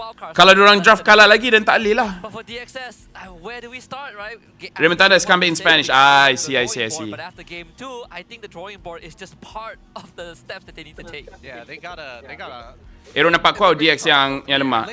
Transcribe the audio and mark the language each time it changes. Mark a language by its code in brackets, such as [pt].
[ms] Kalau diorang draft kalah lagi dan tak boleh lah. [en] But for DXS, where do we start, right? Remontada is comeback in Spanish. I see. But after game 2, I think the drawing board is just part of the steps that they need to take. Yeah, they gotta [ms] Aero nampak kuat, DX yang lemah.